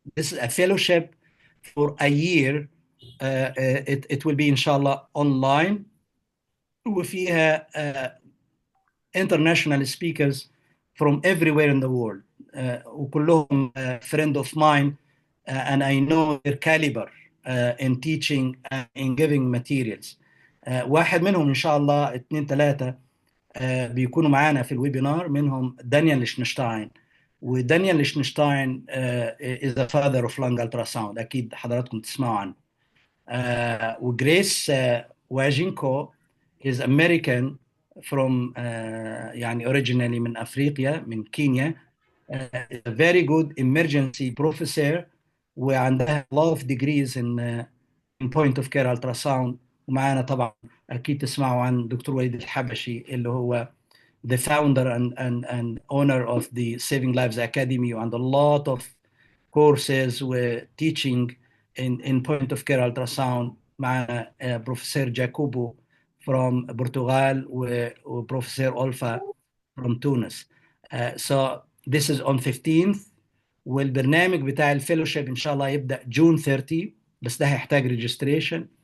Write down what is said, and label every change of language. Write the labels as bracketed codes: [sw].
[en] This is a fellowship for a year. It will be inshallah online, [ar] وفيها [en] international speakers from everywhere in the world, [ar] وكلهم [en] friend of mine, and I know their caliber in teaching and in giving materials. [ar] واحد منهم إن شاء الله 2-3 بيكونوا معانا في الويبينار، منهم دانيال ليشنشتاين. ودانيال ليشنشتاين [en] is the father of lung ultrasound، [ar] أكيد حضراتكم تسمعوا عنه. وجريس واجينكو [en] is American from originally [ar] من أفريقيا، من كينيا. [en] Is a very good emergency professor، [ar] وعندها [en] a lot of degrees in point of care ultrasound. [ar] ومعانا طبعا أكيد تسمعوا عن دكتور وليد الحبشي، اللي هو [en] the founder and owner of the Saving Lives Academy, and a lot of courses were teaching in point of care ultrasound. [ar] معنا بروفيسور جاكوبو [en] from Portugal [ar] وبروفيسور أولفا [en] from Tunis. So this is on 15th، [ar] والبرنامج بتاع الفيلوشيب إن شاء الله يبدأ [en] June 30، [ar] بس ده هيحتاج registration.